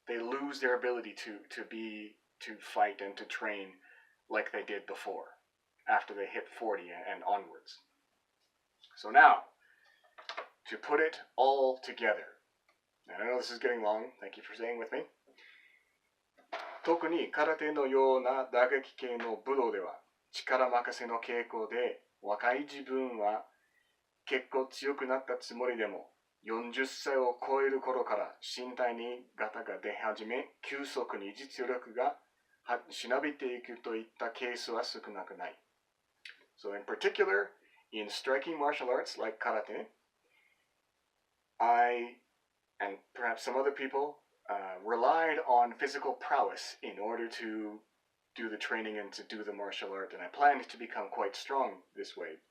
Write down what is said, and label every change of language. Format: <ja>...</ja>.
<en>They lose their ability to fight and to train like they did before, after they hit 40 and onwards. So now, to put it all together, and I know this is getting long, thank you for staying with me.</en> <ja>特に空手のような打撃系の武道では力任せの傾向で若い自分は結構強くなったつもりでも40歳を超える頃から身体にガタが出始め急速に実力がしなびていくといったケースは少なくない。</ja> <en>So in particular, in striking martial arts like karate, I, and perhaps some other people, relied on physical prowess in order to do the training and to do the martial art, and I planned to become quite strong this way.</en>